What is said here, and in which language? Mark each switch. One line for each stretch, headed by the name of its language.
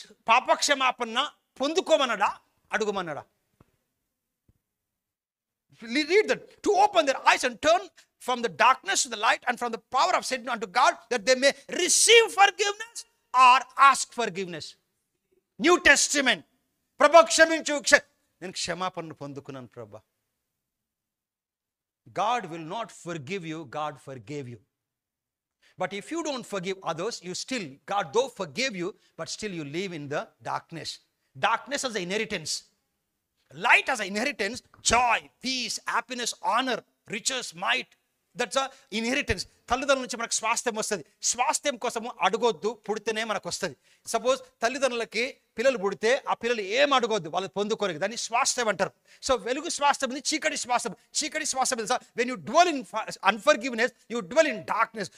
Telugu: పాపక్షమాపణ పొందుకోమన్నాడా, అడుగుమన్నాడా?
English: Read that. To open their eyes and turn from the darkness to the light and from the power of Satan unto God, that they may receive forgiveness or ask forgiveness. New Testament.
Telugu: ప్రభా క్షమించు, నేను క్షమాపణను పొందుకున్నాను ప్రభా.
English: God will not forgive you, God forgave you. But if you don't forgive others, God though forgave you, but still you live in the darkness. Darkness as an inheritance. Light as an inheritance, joy, peace, happiness, honor, riches, might. That's a inheritance.
Telugu: తల్లిదండ్రుల నుంచి మనకు స్వాస్థ్యం వస్తుంది. స్వాస్థ్యం కోసము అడగొద్దు, పుడితేనే మనకు వస్తుంది. సపోజ్ తల్లిదండ్రులకి పిల్లలు పుడితే ఆ పిల్లలు ఏం అడగొద్దు, వాళ్ళు పొందుకోరు. దాన్ని స్వాస్థ్యం అంటారు.
English: so
Telugu: వెలుగు స్వాస్థ్యం ఉంది, చీకటి స్వాస్థ్యం తెలుసా?
English: When you dwell in unforgiveness, you dwell in darkness.